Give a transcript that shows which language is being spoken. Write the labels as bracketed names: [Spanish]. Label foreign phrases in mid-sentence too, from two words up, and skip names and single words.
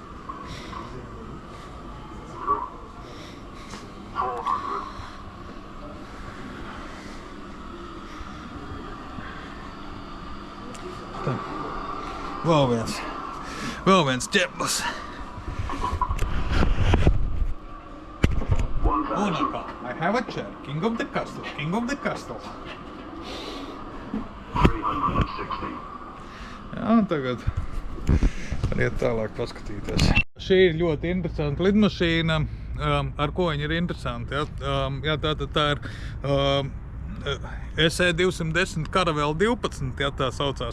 [Latvian] Tā. Vēl viens ķeplis. Un atkal. [English] I have a chair. King of the castle. King of the castle. 360. [Latvian] Jā, un tagad variet tālāk paskatīties. Šī ir ļoti interesanta lidmašīna. Ar ko viņa ir interesanti? Jā, tā ir SE-210 Caravelle 12, ja tā saucās.